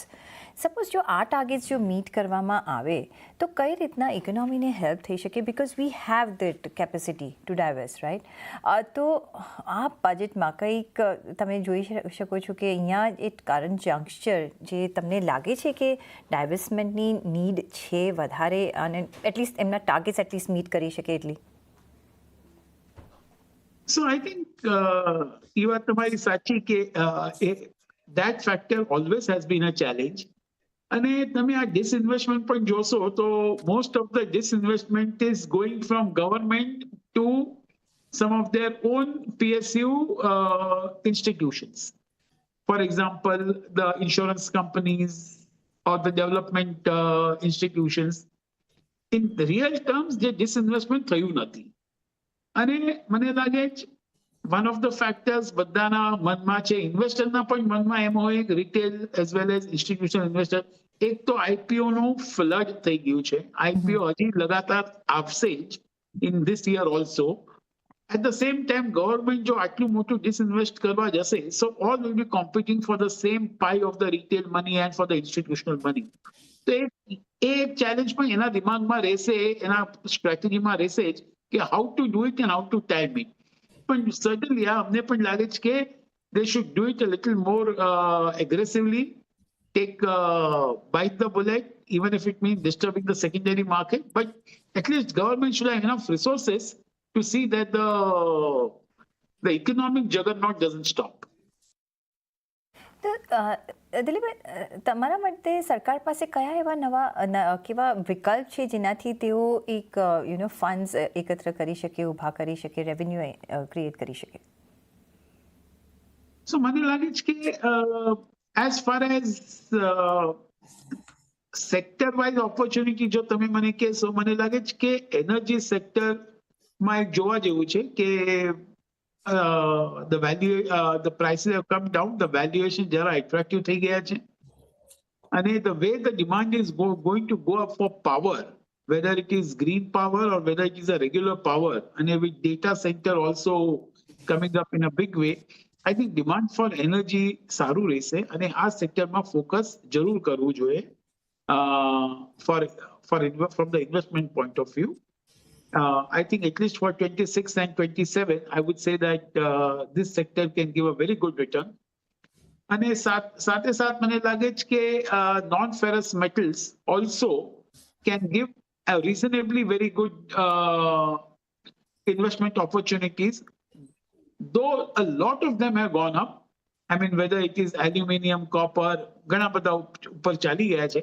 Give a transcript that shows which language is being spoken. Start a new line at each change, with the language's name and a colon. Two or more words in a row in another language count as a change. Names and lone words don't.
Gujarati: સપોઝ જો આ ટાર્ગેટ્સ જો મીટ કરવામાં આવે તો કઈ રીતના ઇકોનોમીને હેલ્પ થઈ શકે,
English: because we have that capacity to divers, right?
Gujarati: તો આ બજેટમાં કંઈક તમે જોઈ શકો છો કે અહીંયા એક કરંટ જંક્ચર જે તમને લાગે છે કે ડાયવર્સમેન્ટની નીડ છે વધારે અને એટલીસ્ટ એમના ટાર્ગેટ્સ એટલીસ્ટ મીટ કરી શકે એટલી?
English: So I think
Gujarati: એ વાત તમારી સાચી કે
English: that factor always has been a challenge.
Gujarati: અને તમે આ disinvestment પણ જોશો તો
English: most of the disinvestment is going from government to some of their own PSU institutions. For example, the insurance companies or the development institutions. In real terms, the disinvestment
Gujarati: થયું નથી. અને મને લાગે
English: one of the factors
Gujarati: બધાના મનમાં છે, ઇન્વેસ્ટરના પણ મનમાં એમ હોય,
English: retail as well as institutional investor,
Gujarati: એક તો IPO નું ફ્લડ થઈ ગયું છે. IPO હજી લગાતાર આવશે જ
English: in this year also. At the same time, government
Gujarati: જો આટલું મોટું disinvest કરવા જશે,
English: so all will be competing for the same pie of the retail money and for the institutional money.
Gujarati: તો એ એક ચેલેન્જ પણ એના દિમાગમાં રહેશે, એના સ્ટ્રેટેજીમાં રહેશે જ કે
English: how to do it and how to time it. But certainly,
Gujarati: અમને પણ લાગે છે કે
English: they should do it a little more aggressively, take bite the bullet, even if it means disturbing the secondary market. But at least government should have enough resources to see that the economic juggernaut doesn't stop.
Gujarati: તો દિલીપભાઈ, તમારા માટે સરકાર પાસે કયા એવા કેવા વિકલ્પ છે જેનાથી તેઓ એક ફંડ્સ એકત્ર કરી શકે, ઊભા કરી શકે, રેવન્યુ ક્રિએટ કરી શકે? So મને લાગે છે કે
English: as far as sector wise opportunity
Gujarati: જો તમે મને કહેશો, મને લાગે છે કે એનર્જી સેક્ટરમાં એક જોવા જેવું છે કે
English: the prices have come down, the valuation
Gujarati: જરા attractive થઈ ગયા છે.
English: અને the way the demand is going to go up for power, whether it is green power or whether it is a regular power, and with data center also coming up in a big way, I think demand for energy
Gujarati: સારું રહેશે અને આ સેક્ટરમાં ફોકસ જરૂર કરવું જોઈએ
English: for from the investment point of view. I think at least for 26 and 27, I would say that this sector can give a very good return.
Gujarati: અને સાથે સાથ મને લાગે છે કે
English: non ferrous metals also can give a reasonably very good investment opportunities, though a lot of them have gone up. I mean, whether it is aluminium, copper,
Gujarati: ઘણા બધા ઉપર ચાલી ગયા છે.